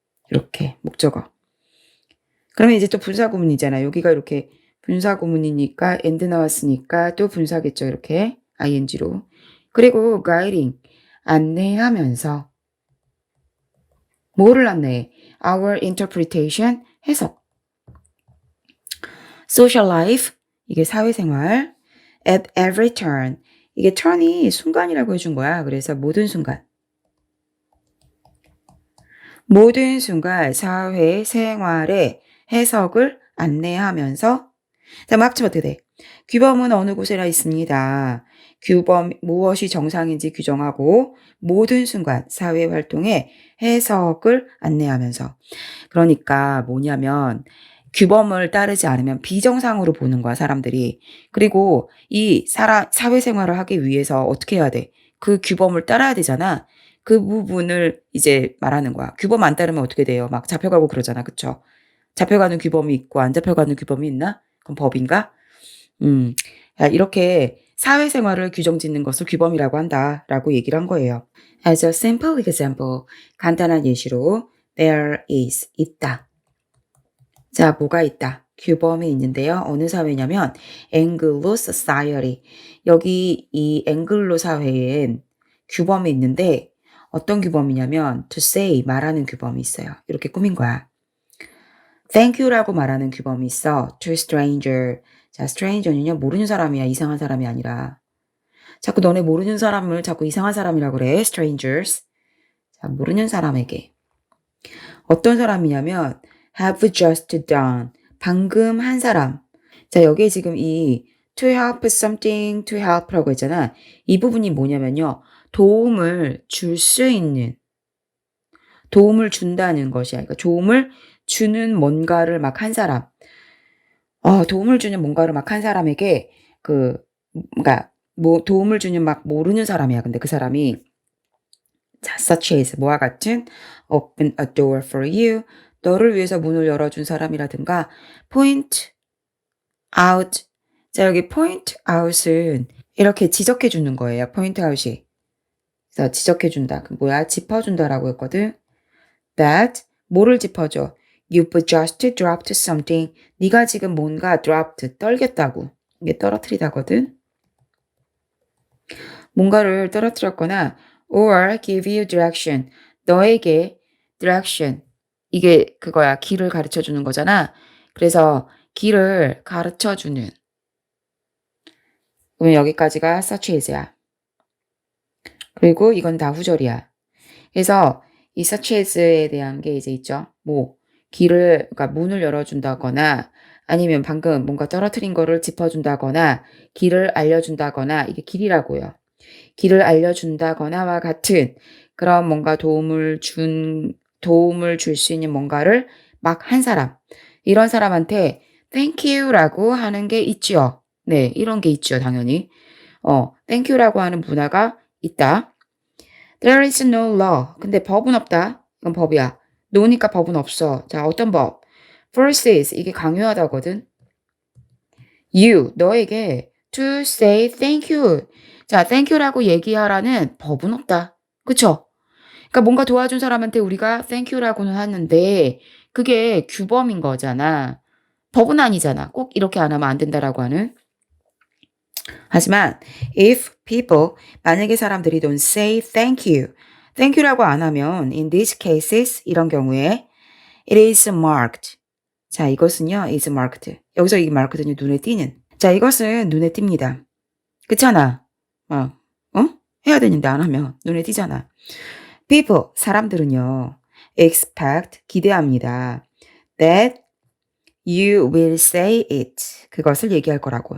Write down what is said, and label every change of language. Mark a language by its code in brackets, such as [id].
[ko] 이렇게 목적어. 그러면 이제 또 분사구문이잖아. 여기가 이렇게 분사구문이니까 and 나왔으니까 또 분사겠죠. 이렇게 ing로. 그리고 guiding 안내하면서 뭐를 안내해? [en] Our interpretation 해석. social life [ko] 이게 사회생활. [en] at every turn [ko] 이게 turn이 순간이라고 해준 거야. 그래서 모든 순간. 모든 순간 사회생활의 해석을 안내하면서 자, 뭐 합치면 어떻게 돼? 규범은 어느 곳에나 있습니다. 규범 무엇이 정상인지 규정하고 모든 순간 사회활동의 해석을 안내하면서 그러니까 뭐냐면 규범을 따르지 않으면 비정상으로 보는 거야 사람들이. 그리고 이 사회생활을 하기 위해서 어떻게 해야 돼? 그 규범을 따라야 되잖아. 그 부분을 이제 말하는 거야. 규범 안 따르면 어떻게 돼요? 막 잡혀가고 그러잖아. 그쵸? 잡혀가는 규범이 있고 안 잡혀가는 규범이 있나? 그럼 법인가? 이렇게 사회생활을 규정짓는 것을 규범이라고 한다라고 얘기를 한 거예요. [en] As a simple example, [ko] 간단한 예시로 [en] there is, [ko] 있다. 자, 뭐가 있다? 규범이 있는데요. 어느 사회냐면 Anglo Society. 여기 이 앵글로 사회엔 규범이 있는데 어떤 규범이냐면 [en] to say, [ko] 말하는 규범이 있어요. 이렇게 꾸민 거야. Thank you라고 말하는 규범이 있어. [en] To stranger. [ko] 자, stranger는요. 모르는 사람이야. 이상한 사람이 아니라. 자꾸 너네 모르는 사람을 자꾸 이상한 사람이라고 그래. strangers. 자, 모르는 사람에게. 어떤 사람이냐면 [en] have just done. [ko] 방금 한 사람. 자, 여기에 지금 이 to help something to help라고 했잖아. 이 부분이 뭐냐면요. 도움을 줄 수 있는. 도움을 준다는 것이야. 그러니까 도움을 주는 뭔가를 막 한 사람. 도움을 주는 뭔가를 막 한 사람에게 그러니까 뭐 도움을 주는 막 모르는 사람이야. 근데 그 사람이 자, such as 뭐와 같은 [en] open a door for you. [ko] 너를 위해서 문을 열어준 사람이라든가 [en] point out. [ko] 자, 여기 point out은 이렇게 지적해 주는 거예요. point out이. 그래서 지적해 준다. 그 뭐야? 짚어준다라고 했거든. That 뭐를 짚어줘? [en] You've just dropped something. [ko] 네가 지금 뭔가 dropped, 떨겼다고. 이게 떨어뜨리다거든. 뭔가를 떨어뜨렸거나 [en] or give you direction. [ko] 너에게 direction. 이게 그거야. 길을 가르쳐 주는 거잖아. 그래서 길을 가르쳐 주는. 그러면 여기까지가 such as야. 그리고 이건 다 후절이야. 그래서 이 such as에 대한 게 이제 있죠. 뭐 그러니까 문을 열어준다거나 아니면 방금 뭔가 떨어뜨린 거를 짚어준다거나 길을 알려준다거나 이게 길이라고요. 길을 알려준다거나와 같은 그런 뭔가 도움을 줄 수 있는 뭔가를 막 한 사람. 이런 사람한테 thank you라고 하는 게 있죠. 네, 이런 게 있죠, 당연히. thank you라고 하는 문화가 있다. [en] There is no law. [ko] 근데 법은 없다. 이건 법이야. no니까 법은 없어. 자, 어떤 법? versus 이게 강요하다거든. You, 너에게 [en] to say thank you. [ko] 자, thank you라고 얘기하라는 법은 없다. 그쵸? 그러니까 뭔가 도와준 사람한테 우리가 thank you라고는 하는데 그게 규범인 거잖아. 법은 아니잖아. 꼭 이렇게 안 하면 안 된다라고 하는. [en] 하지만 if people [ko] 만약에 사람들이 [en] don't say thank you라고 안 하면 in these cases [ko] 이런 경우에 [en] it is marked. [ko] 자, 이것은요 is marked. 여기서 이 marked는 눈에 띄는. 자, 이것은 눈에 띕니다. 그렇잖아. 해야 되는데 안 하면 눈에 띄잖아. people 사람들은요 expect 기대합니다. [en] that you will say it. [ko] 그것을 얘기할 거라고.